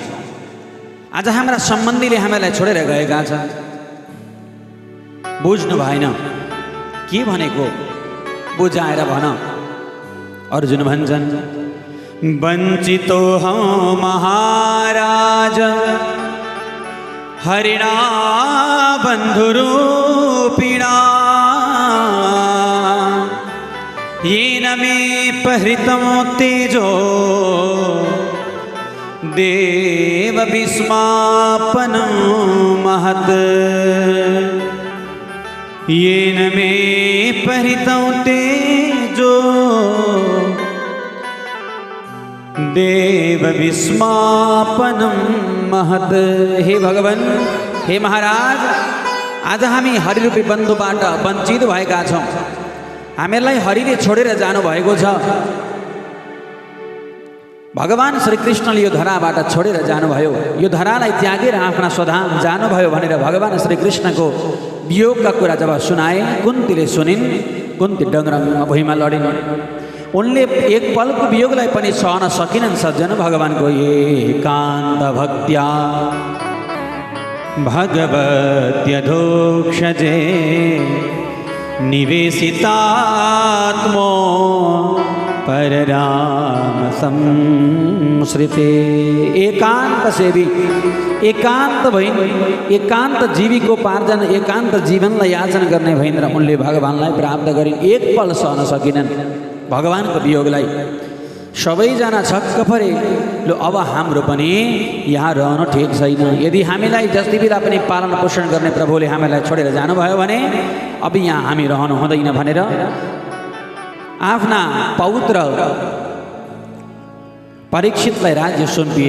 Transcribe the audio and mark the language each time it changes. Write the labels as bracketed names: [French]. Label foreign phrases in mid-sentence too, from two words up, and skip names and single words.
[Nepali] आज हाम्रा सम्बन्धीले हामीलाई छोडेर गएका छन्। बुझ्नु भएन, के भनेको बुझाएर भन। [Sanskrit] अर्जुन भन्छन्, वञ्चितो हौ महाराज हरिणा बन्धुरूपिणा येन मे परिहृतं तेजो देव विस्मापनं महत्। येन मे परिहृतं तेजो देव विस्मापनं महत्। [Nepali] हे भगवान, हे महाराज, आज हामी हरिरूपी बन्धुबाट वञ्चित भएका छौँ। हामीलाई हरिले छोडेर जानुभएको छ। भगवान श्रीकृष्णले यो धराबाट छोडेर जानुभयो। यो धरालाई त्यागेर आफ्ना स्वधाम जानुभयो भनेर भगवान श्रीकृष्णको वियोगका कुरा जब सुनाए, कुन्तीले सुनिन्। कुन्ती डङरङमा भुइँमा लडिन्। उनले एक पलको वियोगलाई पनि सहन सकिनन् सज्जन। [Sanskrit] भगवानको एकान्त भक्त्या भगवत्यधोक्षजे निवेशितात्मो परराम संश्रिते। [Nepali] एकांत सेवी, एकांत भइन एकांत जीविकोपार्जन, एकांत जीवनलाई याचन गर्ने भइन र उनले भगवानलाई प्राप्त गरिन्। एक पल सहन सकिनन् भगवानको वियोगलाई। सबैजना छक्क परे, लो अब हाम्रो पनि यहाँ रहन ठिक छैन। यदि हामीलाई जति बेला पनि पालन पोषण गर्ने प्रभुले हामीलाई छोडेर जानुभयो भने अब यहाँ हामी रहनु हुँदैन भनेर आफ्ना पौत्र परीक्षितलाई राज्य सुम्पिए।